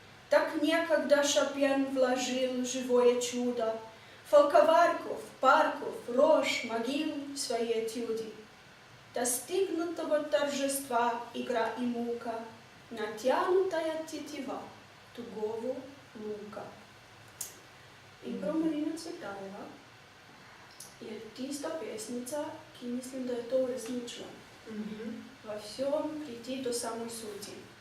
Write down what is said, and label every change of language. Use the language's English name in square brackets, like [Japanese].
[Russian] Так некогда Шопен вложил живое чудо, фолковарков, парков, рощ, могил в свои этюды. Достигнутого торжества игра и мука, натянутая тетива тугого лука. И про [Slovenian] Марина Цветаева je tista pesnica, ki mislim, da je to uresničila. [Russian] Во всем прийти до самой сути.